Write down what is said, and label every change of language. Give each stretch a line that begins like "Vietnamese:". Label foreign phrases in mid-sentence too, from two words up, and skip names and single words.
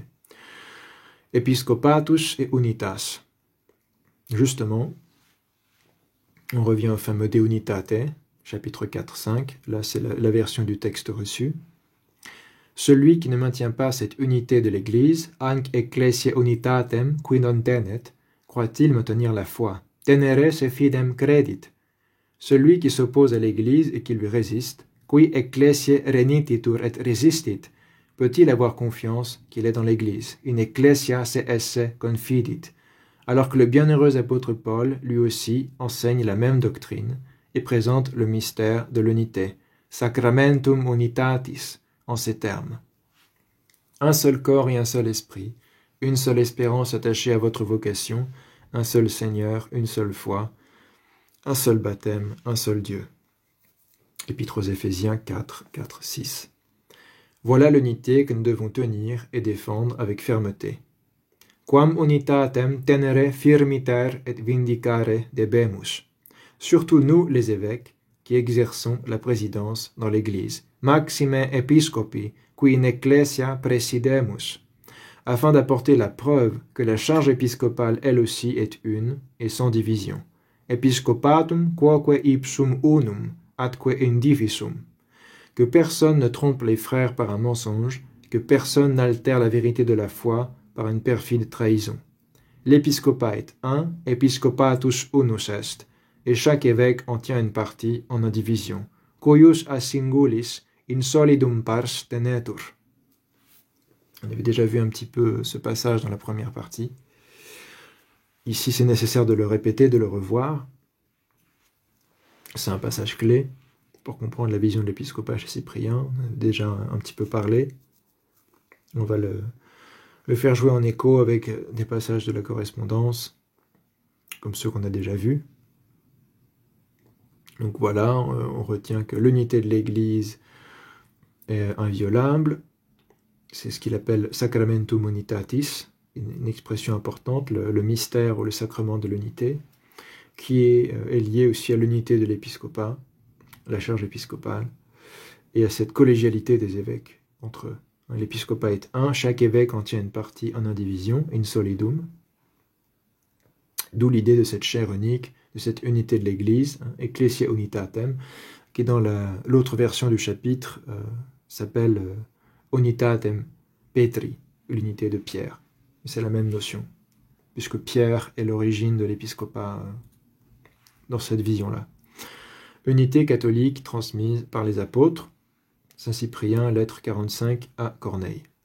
Latin: Episcopatus et Unitas.
French: Justement, on revient au fameux
Latin: De Unitate,
French: chapitre 4-5, là c'est la version du texte reçu. Celui qui ne maintient pas cette unité de l'Église,
Latin: anc ecclesia unitatem qui non tenet,
French: croit-il maintenir la foi?
Latin: Tenere se fidem credit.
French: Celui qui s'oppose à l'Église et qui lui résiste,
Latin: qui ecclesiae renititur et resistit,
French: peut-il avoir confiance qu'il est dans l'Église?
Latin: In ecclesia se esse confidit.
French: Alors que le bienheureux apôtre Paul, lui aussi, enseigne la même doctrine et présente le mystère de l'unité,
Latin: sacramentum unitatis,
French: en ces termes. Un seul corps et un seul esprit, une seule espérance attachée à votre vocation, un seul Seigneur, une seule foi, un seul baptême, un seul Dieu. Épître aux Éphésiens 4, 4, 6. Voilà l'unité que nous devons tenir et défendre avec fermeté.
Latin: Quam unitatem tenere firmiter et vindicare debemus.
French: Surtout nous, les évêques, qui exerçons la présidence dans l'Église.
Latin: Maxime episcopi, qui in ecclesia presidemus.
French: Afin d'apporter la preuve que la charge épiscopale, elle aussi, est une et sans division.
Latin: Episcopatum quoque ipsum unum, atque indivisum.
French: Que personne ne trompe les frères par un mensonge, que personne n'altère la vérité de la foi par une perfide trahison. L'épiscopat est un,
Latin: episcopatus unus est,
French: et chaque évêque en tient une partie en indivision.
Latin: Cuius a singulis in solidum pars tenetur.
French: On avait déjà vu un petit peu ce passage dans la première partie. Ici, c'est nécessaire de le répéter, de le revoir. C'est un passage clé pour comprendre la vision de l'épiscopat chez Cyprien. On a déjà un petit peu parlé. On va le faire jouer en écho avec des passages de la correspondance, comme ceux qu'on a déjà vus. Donc voilà, on retient que l'unité de l'Église est inviolable. C'est ce qu'il appelle
Latin: sacramentum unitatis,
French: une expression importante, le mystère ou le sacrement de l'unité, qui est lié aussi à l'unité de l'épiscopat, la charge épiscopale, et à cette collégialité des évêques entre eux. L'épiscopat est un, chaque évêque en tient une partie en indivision,
Latin: in solidum,
French: d'où l'idée de cette chair unique, de cette unité de l'Église,
Latin: ecclesia unitatem,
French: qui dans l'autre version du chapitre s'appelle
Latin: unitatem Petri,
French: l'unité de Pierre. C'est la même notion, puisque Pierre est l'origine de l'épiscopat dans cette vision-là. Unité catholique transmise par les apôtres, Saint Cyprien, lettre 45 à Corneille.